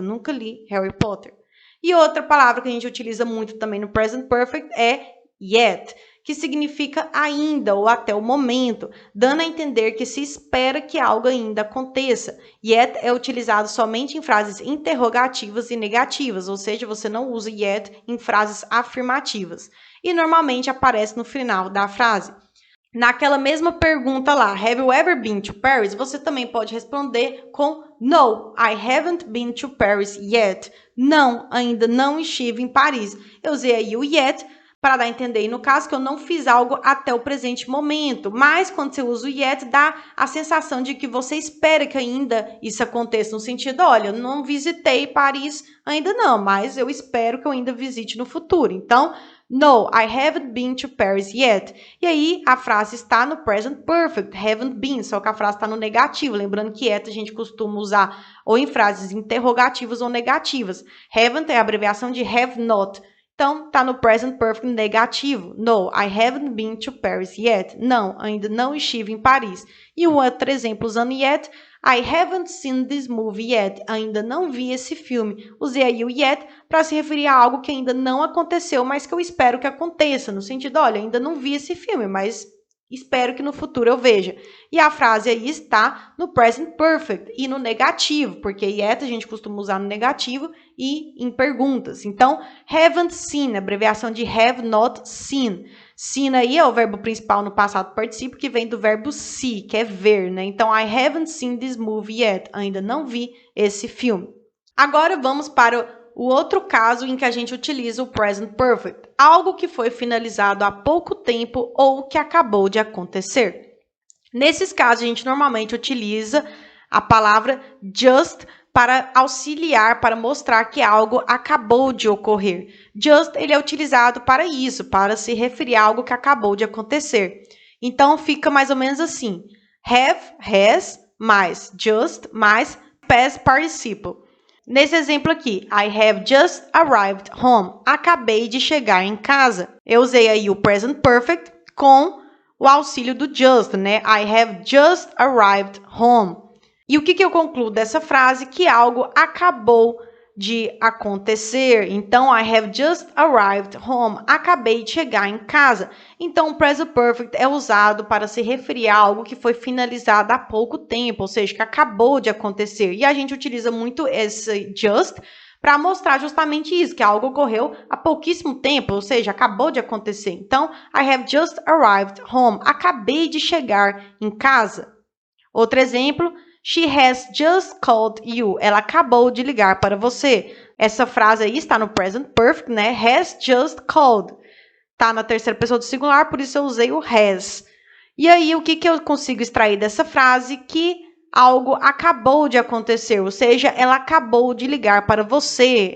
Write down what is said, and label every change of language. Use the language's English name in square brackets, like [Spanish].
[Portuguese] Eu nunca li Harry Potter. E outra palavra que a gente utiliza muito também no present perfect é yet, que significa ainda ou até o momento, dando a entender que se espera que algo ainda aconteça. Yet é utilizado somente em frases interrogativas e negativas, ou seja, você não usa yet em frases afirmativas. E normalmente aparece no final da frase. Naquela mesma pergunta lá, [English] have you ever been to Paris? [Portuguese] Você também pode responder com [English] no, I haven't been to Paris yet. [Portuguese] Não, ainda não estive em Paris. Eu usei aí o yet para dar a entender, no caso, que eu não fiz algo até o presente momento. Mas, quando você usa o yet, dá a sensação de que você espera que ainda isso aconteça. No sentido, olha, eu não visitei Paris ainda não, mas eu espero que eu ainda visite no futuro. Então, [English] no, I haven't been to Paris yet. [Portuguese] E aí, a frase está no present perfect, haven't been, só que a frase está no negativo. Lembrando que yet a gente costuma usar ou em frases interrogativas ou negativas. Haven't é a abreviação de have not. Então, está no present perfect negativo. [English] No, I haven't been to Paris yet. [Portuguese] Não, ainda não estive em Paris. E um outro exemplo usando yet, [English] I haven't seen this movie yet. [Portuguese] Ainda não vi esse filme. Usei aí o yet para se referir a algo que ainda não aconteceu, mas que eu espero que aconteça. No sentido, olha, ainda não vi esse filme, mas espero que no futuro eu veja. E a frase aí está no present perfect e no negativo, porque yet a gente costuma usar no negativo e em perguntas. Então, haven't seen, abreviação de have not seen. Seen aí é o verbo principal no passado particípio, que vem do verbo see, que é ver, né? Então, [English] I haven't seen this movie yet. [Portuguese] Ainda não vi esse filme. Agora vamos para o outro caso em que a gente utiliza o present perfect, algo que foi finalizado há pouco tempo ou que acabou de acontecer. Nesses casos, a gente normalmente utiliza a palavra just para auxiliar, para mostrar que algo acabou de ocorrer. Just, ele é utilizado para isso, para se referir a algo que acabou de acontecer. Então, fica mais ou menos assim. [English] Have, has, mais just, mais past participle. [Portuguese] Nesse exemplo aqui, [English] I have just arrived home. [Portuguese] Acabei de chegar em casa. Eu usei aí o present perfect com o auxílio do just, né? [English] I have just arrived home. [Portuguese] E o que eu concluo dessa frase? Que algo acabou de acontecer. Então, [English] I have just arrived home. [Portuguese] Acabei de chegar em casa. Então, o present perfect é usado para se referir a algo que foi finalizado há pouco tempo, ou seja, que acabou de acontecer. E a gente utiliza muito esse just para mostrar justamente isso, que algo ocorreu há pouquíssimo tempo, ou seja, acabou de acontecer. Então, [English] I have just arrived home. [Portuguese] Acabei de chegar em casa. Outro exemplo, [English] she has just called you. [Portuguese] Ela acabou de ligar para você. Essa frase aí está no present perfect, né? Has just called. Está na terceira pessoa do singular, por isso eu usei o has. E aí, o que eu consigo extrair dessa frase? Que algo acabou de acontecer, ou seja, ela acabou de ligar para você.